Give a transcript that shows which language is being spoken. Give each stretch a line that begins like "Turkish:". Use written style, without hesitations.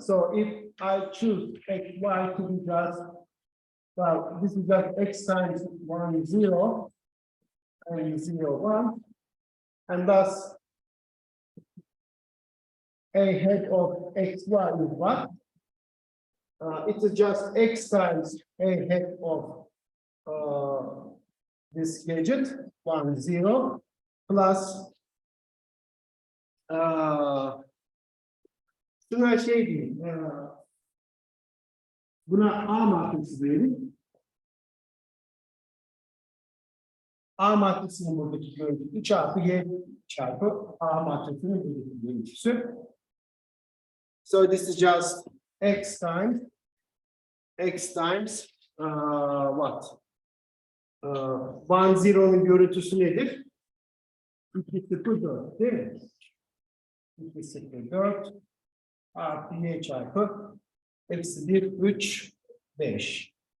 English: So if I choose x, y to be just, well, this is just x times 1, 0, and 0, 1, and thus ahead of xy is what? It is just x times ahead of this gadget 1 0 plus
Turkish: şuna şey diyeyim, buna A matrisi diyelim. A matrisinin buradaki görüntüsü çarpı Y çarpı A matrisinin buradaki görüntüsü.
English: So this is just x times what?
Turkish: 1 0'nun görüntüsü nedir? 2 0 4 değil mi? 2 0 4 artı Y çarpı eksi 1 3 5.